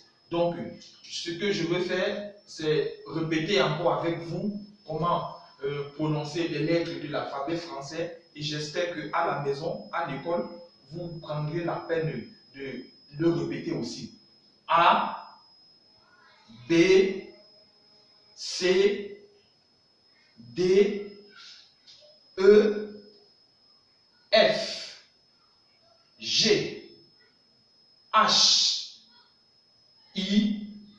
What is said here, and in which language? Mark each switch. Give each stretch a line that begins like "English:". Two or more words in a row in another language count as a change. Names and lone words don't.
French: Ce que je veux faire, c'est répéter encore avec vous comment prononcer les lettres de l'alphabet français et j'espère qu'à la maison, à l'école, vous prendrez la peine de le répéter aussi. A, B, C, D, E, F, G, H, I,